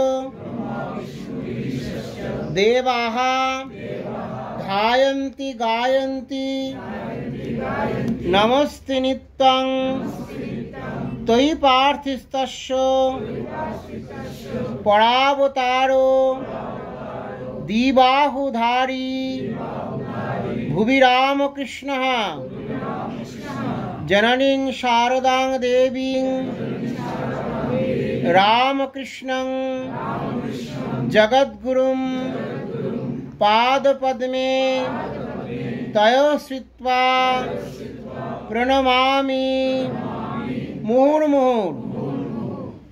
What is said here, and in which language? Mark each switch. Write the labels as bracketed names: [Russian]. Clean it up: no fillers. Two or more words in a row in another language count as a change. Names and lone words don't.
[Sanskrit] দেবাঃ ধায়ন্তি গায়ন্তি নমস্তে নিত্যং তৈ পার্থিস্তস্য পরাবতারো দ্বিবাহুধারী ভুবি রামকৃষ্ণঃ জননীং শারদাং দেবীং रामकृष्णं जगद्गुरुं पादपद्मे तयो श्रुत्वा प्रणमामि मुहुर्मुहुः।